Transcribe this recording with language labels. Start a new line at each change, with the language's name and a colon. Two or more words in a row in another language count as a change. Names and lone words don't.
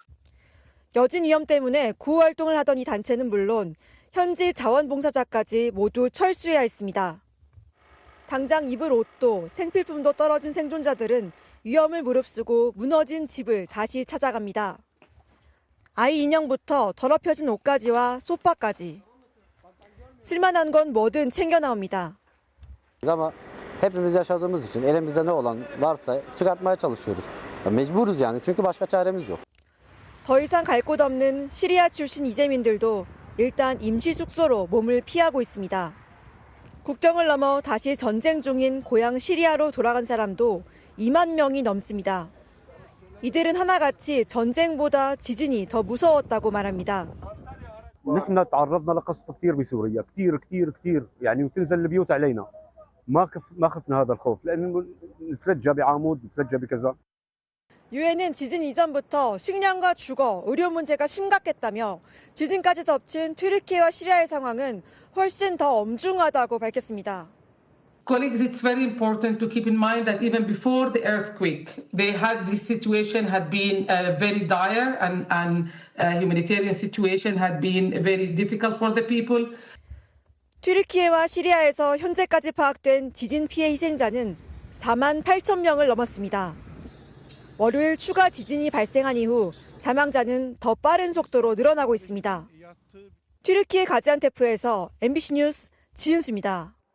Korean: 여진 위험 때문에 구호 활동을 하던 이 단체는 물론 현지 자원봉사자까지 모두 철수해야 했습니다. 당장 입을 옷도 생필품도 떨어진 생존자들은 위험을 무릅쓰고 무너진 집을 다시 찾아갑니다. 아이 인형부터 더럽혀진 옷가지와 소파까지. 쓸만한 건 뭐든 챙겨 나옵니다.
Turkish: Ama hepimiz yaşadığımız için elimizde ne olan varsa çıkartmaya çalışıyoruz. Mecburuz yani çünkü başka çaremiz yok.
Korean: 더 이상 갈 곳 없는 시리아 출신 이재민들도 일단 임시 숙소로 몸을 피하고 있습니다. 국경을 넘어 다시 전쟁 중인 고향 시리아로 돌아간 사람도 2만 명이 넘습니다. 이들은 하나같이 전쟁보다 지진이 더 무서웠다고 말합니다.
Arabic: نحن تعرضنا لقصف كثير بسوريا كثير كثير كثير يعني وتنزل البيوت علينا ما خفنا هذا الخوف لأنه نتلجى بعمود نتلجى بكذا.
Korean: 유엔은 지진 이전부터 식량과 주거, 의료 문제가 심각했다며 지진까지 덮친 튀르키예와 시리아의 상황은 훨씬 더 엄중하다고 밝혔습니다.
English: Colleagues, it's very important to keep in mind that even before the earthquake, this situation had been very dire and humanitarian situation had been very difficult for the people.
Korean: 튀르키예와 시리아에서 현재까지 파악된 지진 피해 희생자는 4만 8천 명을 넘었습니다. 월요일 추가 지진이 발생한 이후 사망자는 더 빠른 속도로 늘어나고 있습니다. 튀르키예 가지안테프에서 MBC 뉴스 지윤수입니다.